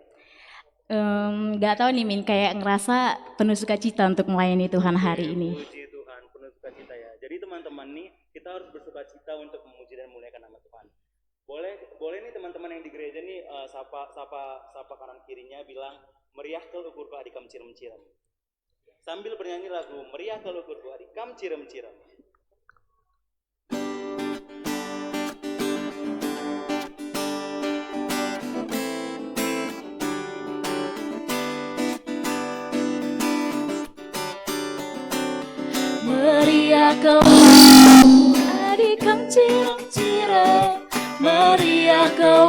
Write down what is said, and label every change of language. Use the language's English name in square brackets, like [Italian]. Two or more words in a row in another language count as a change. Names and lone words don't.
[Indonesian] Nggak tahu nih Min, kayak ngerasa penuh sukacita untuk melayani Tuhan hari ini. Puji Tuhan, penuh sukacita ya. Jadi teman-teman nih, kita harus bersukacita untuk memuji dan memuliakan nama Tuhan. Boleh nih teman-teman yang di gereja nih sapa kanan kirinya bilang [Batak Karo] meriah ke ukurku adikam cirem-cirem. [Indonesian] Sambil bernyanyi lagu [Batak Karo] meriah ke ukurku adikam cirem-cirem. Meriah kau adikam cirem-cirem, meriah kau